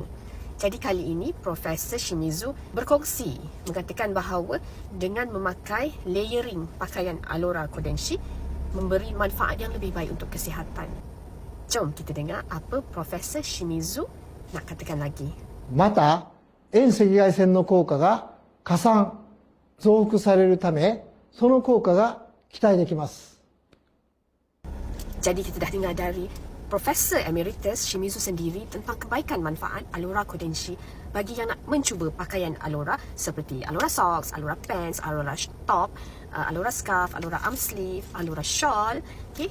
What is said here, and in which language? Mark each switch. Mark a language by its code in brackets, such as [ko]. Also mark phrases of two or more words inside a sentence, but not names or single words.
[ms] Jadi kali ini Profesor Shimizu berkongsi mengatakan bahawa dengan memakai layering pakaian Alora Kodenshi memberi manfaat yang lebih baik untuk kesihatan. Jom kita dengar apa Profesor Shimizu nak katakan lagi. [ja] また、遠赤外線の効果が加算、増幅されるため、その効果が期待できます。 [ms] Jadi kita dah dengar dari Profesor Emeritus Shimizu sendiri tentang kebaikan manfaat Alora Kodenshi bagi yang nak mencuba pakaian Alora seperti Alora Socks, Alora Pants, Alora Top, Alora Scarf, Alora Arm Sleeve, Alora Shawl, okay?